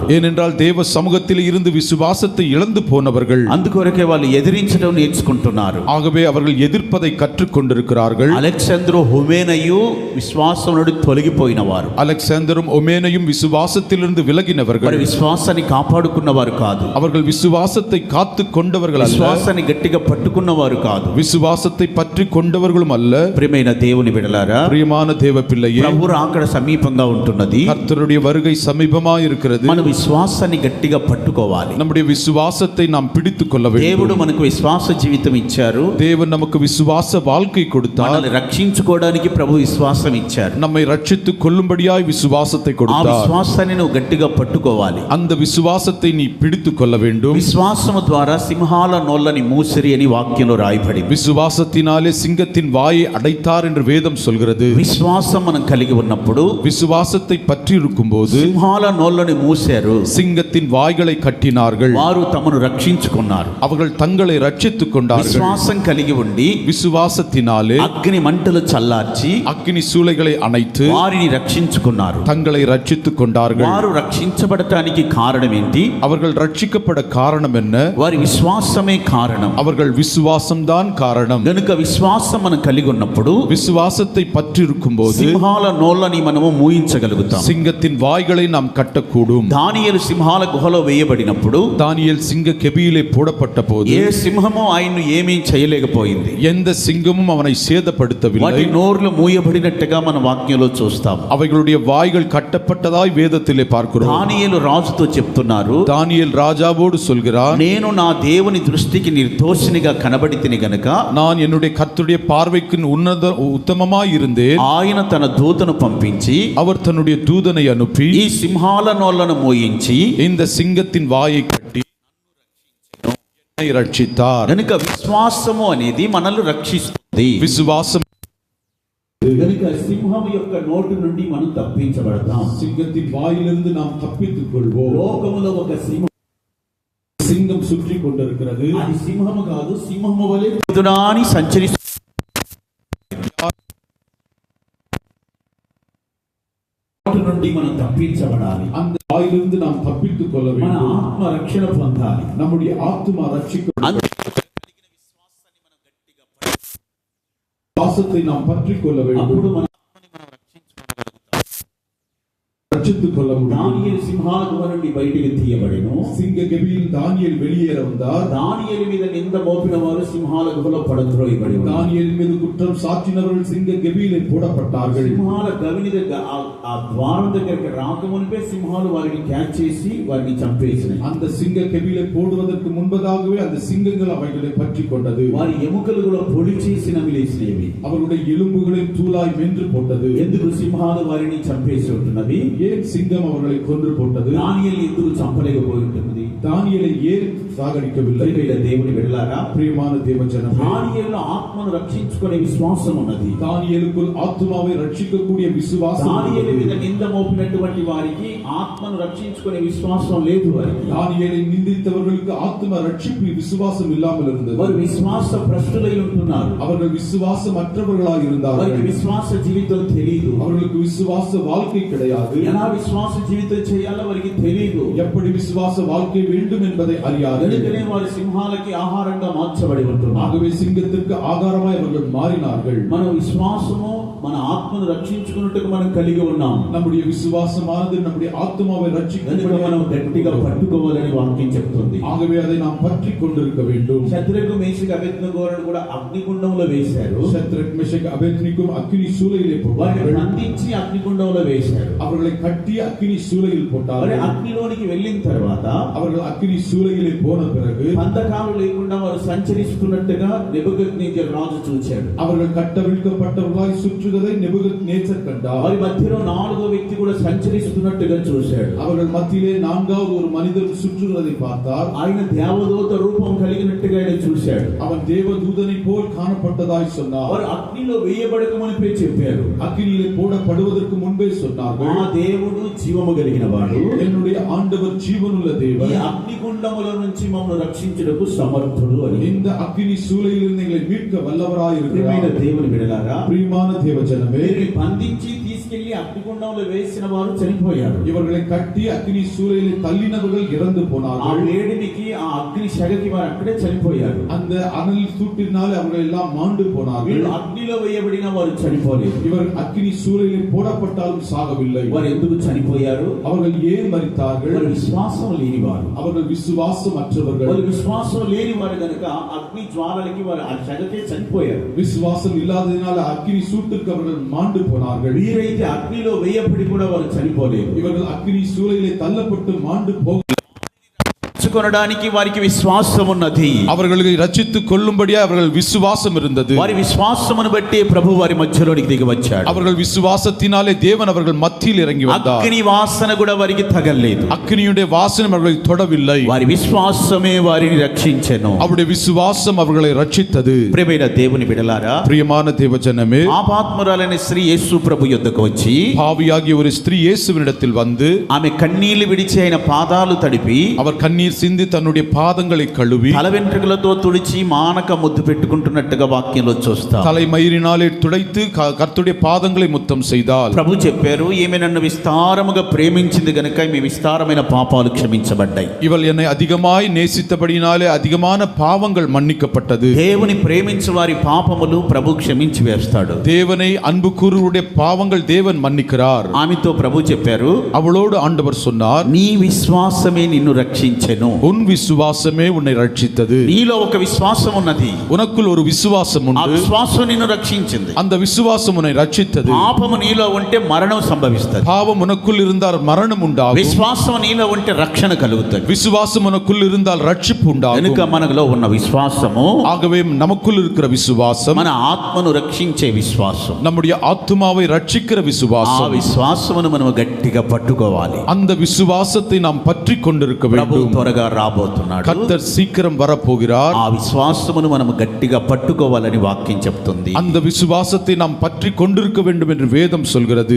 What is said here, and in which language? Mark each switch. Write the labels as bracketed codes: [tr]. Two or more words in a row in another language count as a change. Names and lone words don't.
[ta] ஏனென்றால் தேவ சமூகத்தில் இருந்து விசுவாசத்தை இழந்து போனவர்கள். [te] అందుకొరకే వాళ్ళు ఎదిరించడం నేర్చుకుంటున్నారు. [ta] ஆகவே அவர்கள் எதிர்ப்பதை கற்றுக்கொண்டிருக்கிறார்கள். [te] అలెగ్జాంద్రు హుమేనయు విశ్వాసం నుండి తొలగిపోయిన వారు. [ta] அலெக்சாந்தரும் ஒமேனையும் விசுவாசத்திலிருந்து விலகினவர்கள். [te] వారి విశ్వాసాన్ని కాపాడుకున్నవారు కాదు. [ta] அவர்கள் விசுவாசத்தை காத்து கொண்டவர்கள் அல்ல. [te] విశ్వాసాన్ని గట్టిగా పట్టుకున్నవారు కాదు. [ta] விசுவாசத்தை பற்றி கொண்டவர்களும் அல்ல. [te] ప్రియమైన దేవుని బిడ్డలారా, [ta] பிரியமான தேவ பிள்ளையே, [te] ప్రభు రాకడ సమీపంగా ఉంటున్నది. [ta] கர்த்தருடைய வருகை சமீபமாய் இருக்கிறது. [te] మన విశ్వాసాన్ని గట్టిగా పట్టుకోవాలి. [ta] நம்முடைய விசுவாசத்தை நாம் பிடித்துக் கொள்ள [te] దేవుడు [ta] வேண்டும். [te] మనకు విశ్వాస జీవితం ఇచ్చారు. [ta] தேவன் நமக்கு விசுவாச வாழ்க்கை கொடுத்தார். [te] మనల్ని రక్షించుకోవడానికి ప్రభు విశ్వాసం ఇచ్చారు. [ta] நம்மை ரட்சித்துக் கொள்ளும்படியாய் விசுவாசத்தை [te] ఆ [ta] கொடுத்தார். [te] విశ్వాసాన్ని నువ్వు గట్టిగా పట్టుకోవాలి. [ta] அந்த விசுவாசத்தை நீ பிடித்துக் கொள்ள வேண்டும். [te] విశ్వాసము ద్వారా సింహాల నోళ్ళని మూసిరి అని వాక్యంలో రాయబడింది. [ta] விசுவாசத்தினாலே சிங்கத்தின் வாயை அடைத்தார் என்று வேதம் சொல்கிறது. [te] విశ్వాసం మనం కలిగి ఉన్నప్పుడు [ta] விசுவாசத்தை பற்றி இருக்கும்போது [te] సింహాల నోళ్ళని మూసారు. [ta] சிங்கத்தின் வாய்களை கட்டினார்கள். [te] వారు తమను రక్షించుకున్నారు. [ta] அவர்கள் தங்களை ரட்சித்துக் கொண்டார்கள். [te] విశ్వాసం కలిగి ఉండి [ta] விசுவாசத்தினாலே [te] అగ్ని మంటలు చల్లార్చి [ta] அக்கினி சூளைகளை அணைத்து [te] వారిని రక్షించుకున్నారు. [ta] தங்களை ரட்சித்துக் கொண்டார்கள். [te] వారు రక్షించబడటానికి కారణం ఏంటి? [ta] அவர்கள் ரட்சிக்கப்பட காரணம் என்ன? [te] వారి విశ్వాసమే కారణం. [ta] அவர்கள் விசுவாசம்தான் காரணம். [te] గనుక విశ్వాసం మనం కలిగి ఉన్నప్పుడు [ta] விசுவாசத்தை பற்றி இருக்கும்போது [te] సింహాల నోళ్ళని మనము మూయించగలుగుతాం. [ta] சிங்கத்தின் வாய்களை நாம் கட்டக்கூடும். [te] దానియేలు సింహాల గుహలో వేయబడినప్పుడు [ta] தானியேல் சிங்க கெபியிலே போடப்பட்ட போது [te] ఏ సింహము ఆయన్ను ఏమీ చేయలేకపోయింది. [ta] எந்த சிங்கமும் அவனை சேதப்படுத்தவில்லை. [te] వాటి నోర్లు మూయబడినట్టుగా మన వాక్యంలో చూస్తాం. [ta] அவைகளுடைய வாய்கள் கட்டப்பட்டதாய் வேதத்திலே பார்க்கிறோம். [te] దానియేలు రాజుతో చెప్తున్నారు, [ta] தானியேல் ராஜாவோடு சொல்கிறான், [te] నేను నా దేవుని దృష్టికి నిర్దోషినిగా కనబడితిని గనుక [ta] நான் என்னுடைய கர்த்தருடைய பார்வைக்கு உத்தமமாய் இருந்தேன். [te] ఆయన తన దూతను పంపించి [ta] அவர் தன்னுடைய தூதனை அனுப்பி [te] ఈ సింహాల నోళ్లను మోయించి [ta] இந்த சிங்கத்தின் வாயை கட்டி என்னை ரட்சித்தார். [te] గనుక విశ్వాసము అనేది మనల్ని రక్షిస్తుంది. [ta] விசுவாசம் [te] గనుక సింహం యొక్క నోటి నుండి మనం తప్పించబడతాం. [ta] சிங்கத்தின் வாயிலிருந்து நாம் தப்பித்துக் கொள்வோம். [te] లోకములో ఒక సింహం [ta] சிங்கம் சுற்றி கொண்டிருக்கிறது. [te] అది సింహము కాదు, సింహము వలె ఎదురాని సంచరిస్తూ నోటి నుండి మనం తప్పించబడాలి. [ta] அந்த வாயிலிருந்து நாம் தப்பித்துக் கொள்ள [te] మన [ta] வேண்டும். [te] ఆత్మ రక్షణ పొందాలి. [ta] நம்முடைய ஆத்துமா ரட்சிக்கப்பட விசுவாசத்தை நாம் பற்றிக் கொள்ள வேண்டும். [te] అప్పుడు మన [ta] ரட்சித்துக் கொள்ள முடியும். [te] దానియేలు సింహాల గుహ నుండి బయటికి తీయబడెను. [ta] சிங்க கெபியில் தானியேல் வெளியேற வந்தார். [te] దానియేలు మీద నింద మోపిన వారు సింహాల గుహలో పడద్రోయబడి ఉన్నారు. [ta] தானியேல் மீது குற்றம் சாட்டினவர்கள் சிங்க கெபியிலே போடப்பட்டார்கள். [te] సింహాల గవిని దగ్గర ఆ ద్వారం దగ్గరికి రాకమునిపే సింహాలు వారిని క్యాచ్ చేసి వారిని చంపేసినాయి. [ta] அந்த சிங்க கெபியிலே போடுவதற்கு முன்பதாகவே அந்த சிங்கங்கள் அவைகளை பற்றி கொண்டது. [te] వారి ఎముకలు కూడా పొడి చేసి నమిలేసినవి. [ta] அவருடைய எலும்புகளை தூளாய் மென்று போட்டது. [te] ఎందుకు సింహాలు వారిని చంపేసి ఉంటున్నవి? [ta] ஏன் சிங்கம் அவர்களை கொன்று போட்டது? [te] దానియేలు ఎందుకు చంపలేకపోయి ఉంటుంది? [ta] தானியேலை ஏன் சாகடிக்கவில்லை? [te] దేవుని బిడ్డలారా, [ta] பிரியமான தேவஜனமே, [te] దానియేలులో ఆత్మను రక్షించుకునే విశ్వాసం ఉన్నది. [ta] தானியேலுக்குள் ஆத்துமாவை ரட்சிக்கக்கூடிய விசுவாசம். [te] దానియేలు మీద నింద మోపినటువంటి వారికి ఆత్మను రక్షించుకునే విశ్వాసం లేదు. వారికి [ta] தானியேலை நிந்தித்தவர்களுக்கு ஆத்தும ரட்சிப்பு விசுவாசம் இல்லாமல் இருந்தது. [te] వారు విశ్వాస భ్రష్టులై ఉంటున్నారు. [ta] அவர்கள் விசுவாசமற்றவர்களாய் இருந்தார்கள். [te] వారికి విశ్వాస జీవితం తెలియదు. [ta] அவர்களுக்கு விசுவாச வாழ்க்கை கிடையாது. [te] ఎలా విశ్వాస జీవితం చేయాలో వారికి తెలియదు. [ta] எப்படி விசுவாச வாழ்க்கை வேண்டும் என்பதை அறியாது. [te] అందుకనే వారు సింహాలకి ఆహారంగా మార్చబడి ఉంటున్నారు. [ta] ஆகவே சிங்கத்திற்கு ஆகாரமாய் அவர்கள் மாறினார்கள். [te] మన విశ్వాసము మన ఆత్మను రక్షించుకున్నట్టుగా మనం కలిగి ఉన్నాం. [ta] நம்முடைய விசுவாசமானது நம்முடைய ஆத்துமாவை ரட்சிக்க [te] మనం గట్టిగా పట్టుకోవాలని వాక్యం చెప్తుంది. [ta] ஆகவே அதை நாம் பற்றி கொண்டிருக்க வேண்டும். [te] శత్రుకు మేషకు అబేద్నెగోను కూడా అగ్నిగుండంలో వేశారు. [ta] சத்ரக் மேஷக் அபேத்நேகோவும் அக்கினி சூளையிலே [te] వారిని [ta] போட்டார்கள். [te] బంధించి అగ్నిగుండంలో వేశారు. [ta] அவர்களை கட்டி அக்கினி சூளையில் [te] మరి [ta] போட்டார்கள். [te] అగ్నిలోనికి వెళ్ళిన తర్వాత [ta] அவர்கள் அக்கினி சூளையிலே போன பிறகு [te] బంధకాలు లేకుండా వారు సంచరిస్తున్నట్టుగా నెబుకద్నెజర్ రాజు చూశాడు. [ta] அவர்கள் கட்டவிழ்க்கப்பட்டவர்களாய் சுற்றுவதை நெபுகத்நேச்சர் கண்டார். [te] వారి మధ్యలో నాలుగో వ్యక్తి కూడా సంచరిస్తున్నట్టుగా చూశాడు. [ta] அவர்கள் மத்தியிலே நான்காவது ஒரு மனிதர் சுற்றுவதை பார்த்தார். [te] ఆయన దేవదూత రూపం కలిగినట్టుగా ఆయన చూశాడు. [ta] அவன் தேவதூதனை போல் காணப்பட்டதாய் சொன்னார். [te] వారు అగ్నిలో వేయబడక మునిపే చెప్పారు. [ta] அக்கினியிலே போடப்படுவதற்கு முன்பே சொன்னார்கள், [te] ఆ దేవుడు జీవము కలిగిన వాడు, [ta] என்னுடைய ஆண்டவர் ஜீவனுள்ள [te] ఈ [ta] தேவன், [te] అగ్నిగుండముల నుంచి మమ్మల్ని రక్షించుటకు సమర్థుడు అని. [ta] இந்த அக்கினி சூளையிலிருந்து எங்களை மீட்க வல்லவராய் [te] ప్రియమైన [ta] இருக்கிறார். [te] దేవుని బిడ్డలారా, [ta] பிரியமான தேவஜனமே, [te] వీరిని బంధించి తీసుకెళ్లి అగ్నిగుండంలో వేసిన వారు చనిపోయారు. [ta] இவர்களை கட்டி அக்கினி சூளையிலே தள்ளினவர்கள் இறந்து [te] ఆ [ta] போனார்கள். [te] వేడినికి ఆ అగ్ని శగకి వారు అక్కడే చనిపోయారు. [ta] அந்த அனல் சூட்டினாலே அவர்கள் எல்லாம் மாண்டு போனார்கள். [te] వీళ్ళు అగ్నిలో వేయబడిన వారు చనిపోలేదు. [ta] இவர் அக்கினி சூளையிலே போடப்பட்டாலும் சாகவில்லை. [te] వారు ఎందుకు చనిపోయారు? [ta] அவர்கள் ஏன் மரித்தார்கள்? [te] వారు విశ్వాసం లేనివారు. [ta] அவர்கள் விசுவாசமற்றவர்கள். [te] వారు విశ్వాసం లేని వారు కనుక అగ్ని జ్వాలలకి వారు ఆ శగకే చనిపోయారు. [ta] விசுவாசம் இல்லாததினால அக்கினி சூட்டுக்கு அவர்கள் மாண்டு போனார்கள். [te] వీరైతే అగ్నిలో వేయబడి కూడా వారు చనిపోలేదు. [ta] இவர்கள் அக்கினி சூளையிலே தள்ளப்பட்டு மாண்டு போக [te] రక్షించుకొనడానికి వారికి విశ్వాసం ఉన్నది. [ta] அவர்களை ரட்சித்துக் கொள்ளும்படியா அவர்கள் விசுவாசம் இருந்தது. [te] వారి విశ్వాసమును బట్టి ప్రభు వారి మధ్యలోనికి దిగి వచ్చాడు. [ta] அவர்கள் விசுவாசத்தினாலே தேவன் அவர்கள் மத்தியில் இறங்கி வந்தார். [te] అగ్ని వాసన కూడా వారికి తగలేదు. [ta] அக்கினியுடைய வாசனை அவர்களை தொடவில்லை. [te] వారి విశ్వాసమే వారిని రక్షించెను. [ta] அவருடைய விசுவாசம் அவர்களை ரட்சித்தது. [te] ప్రియమైన దేవుని బిడ్డలారా, [ta] பிரியமான தேவஜனமே, [te] పాపాత్మురాలైన స్త్రీ యేసు ప్రభు యొద్దకు వచ్చి [ta] பாவியாகிய ஒரு ஸ்திரீ இயேசுவினிடத்தில் வந்து [te] ఆమె కన్నీళ్లు విడిచి ఆయన పాదాలు తడిపి [ta] அவர் கண்ணீர் சிந்தி தன்னுடைய பாதங்களை கழுவி [te] తల వెంట్రుకలతో తుడిచి మానక ముద్దు పెట్టుకుంటున్నట్టుగా వాక్యంలో చూస్తాం. [ta] தலைமயிரினாலே துடைத்து கர்த்தருடைய பாதங்களை முத்தம் செய்தால் [te] ప్రభు చెప్పారు, ఈమె నన్ను విస్తారముగా ప్రేమించింది గనుక మీ విస్తారమైన పాపాలు క్షమించబడ్డాయి. [ta] இவள் என்னை அதிகமாய் நேசித்தபடினாலே அதிகமான பாவங்கள் மன்னிக்கப்பட்டது. [te] దేవుని ప్రేమించు వారి పాపములు ప్రభు క్షమించి వేస్తాడు. [ta] தேவனை அன்பு கூறுவருடைய பாவங்கள் தேவன் மன்னிக்கிறார். [te] ఆమెతో ప్రభు చెప్పారు, [ta] அவளோடு ஆண்டவர் சொன்னார், [te] నీ విశ్వాసమే నిన్ను రక్షించెను. [ta] உன் விசுவாசமே உன்னை ரட்சித்தது. [te] నీలో ఒక విశ్వాసం ఉన్నది. [ta] உனக்குள் ஒரு விசுவாசம் [te] ఆ [ta] உண்டு. [te] విశ్వాసం నిన్ను రక్షించింది. [ta] அந்த விசுவாசம் உன்னை ரட்சித்தது. [te] పాపము నీలో ఉంటే మరణం సంభవిస్తుంది. [ta] பாவம் உனக்குள் இருந்தால் மரணம் உண்டாகும். [te] విశ్వాసం నీలో ఉంటే రక్షణ కలుగుతుంది. [ta] விசுவாசம் உனக்குள் இருந்தால் ரட்சிப்பு உண்டாகும். [te] కనుక మనలో ఉన్న విశ్వాసము [ta] ஆகவே நமக்குள் இருக்கிற விசுவாசம் [te] మన ఆత్మను రక్షించే విశ్వాసం. [ta] நம்முடைய ஆத்துமாவை ரட்சிக்கிற [te] ఆ [ta] விசுவாசம். [te] విశ్వాసమును మనం గట్టిగా పట్టుకోవాలి. [ta] அந்த விசுவாசத்தை நாம் பற்றி கொண்டிருக்க [te] ప్రభు [ta] வேண்டும். [te] త్వరగా రాబోతున్నాడు. [ta] கர்த்தர் சீக்கிரம் வரப்போகிறார். [te] ఆ విశ్వాసమును మనం గట్టిగా పట్టుకోవాలని వాక్యం చెప్తుంది. [ta] அந்த விசுவாசத்தை நாம் பற்றி கொண்டிருக்க வேண்டும் என்று வேதம் சொல்கிறது.